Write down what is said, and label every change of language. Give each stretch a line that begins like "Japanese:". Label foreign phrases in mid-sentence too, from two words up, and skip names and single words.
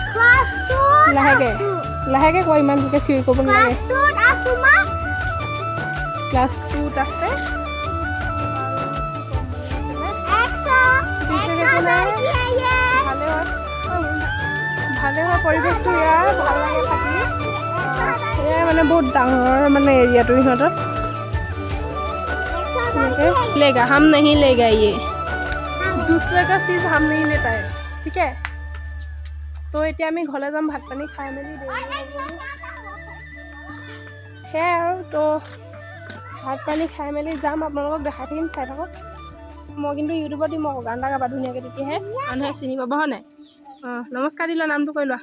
Assamese: লাহেকে কৈ ইমান ভালকৈ চিঞৰি ক'ব নালাগে ক্লাছ 2ত আছে ভালে হয় পৰিৱেশটো ইয়াৰ ভাল লাগে থাকি এয়াই মানে বহুত ডাঙৰ মানে এৰিয়াটো ইহঁতৰ
Hindi: लेगा हम नहीं लेगा ये दूसरे का चीज हम नहीं लेता है ठीक है तो
Assamese: এতিয়া আমি ঘৰলৈ যাম ভাত পানী খাই মেলি সেয়াই আৰু তো ভাত পানী খাই মেলি যাম আপোনালোকক দেখাই থাকিম চাই থাকক মই কিন্তু ইউটিউবত দিম আকৌ গান এটা গাবা ধুনীয়াকৈ তেতিয়াহে মানুহে চিনি পাব হয় নাই অঁ নমস্কাৰ দিলা নামটো কৈ লোৱা